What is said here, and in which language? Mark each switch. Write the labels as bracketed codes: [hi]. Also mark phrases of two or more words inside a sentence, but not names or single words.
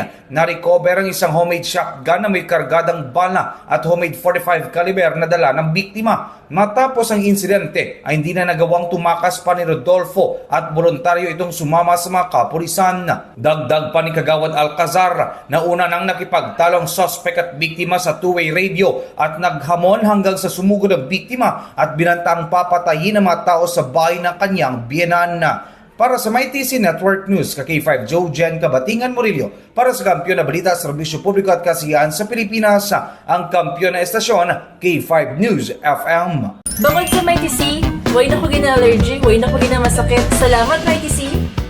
[tl] Na-recover ang isang [en] homemade shotgun [tl] na may kargadang bala at homemade .45 caliber na dala ng biktima. Matapos ang insidente ay hindi na nagawang tumakas pa ni Rodolfo at voluntaryo itong sumama sa mga kapulisan. Dagdag pa ni Kagawad Alcazar na una nang nakipagtalong suspect at biktima sa [en] two-way radio [tl] at naghamon hanggang sa sumugod ang biktima at binantang papatayin ang mga tao sa bahay ng kanyang biyenan. Para sa Mighty C Network News, K5 Joe Jen Kabatingan Murillo, para sa Kampiyon na Balita, Serbisyo Publiko at Kasiyahan sa Pilipinas, ang kampiyon na estasyon, K5 News FM. [ceb] Bangod sa Mighty C, way na ko gina-allergy, way na ko gina-masakit. Salamat Mighty C.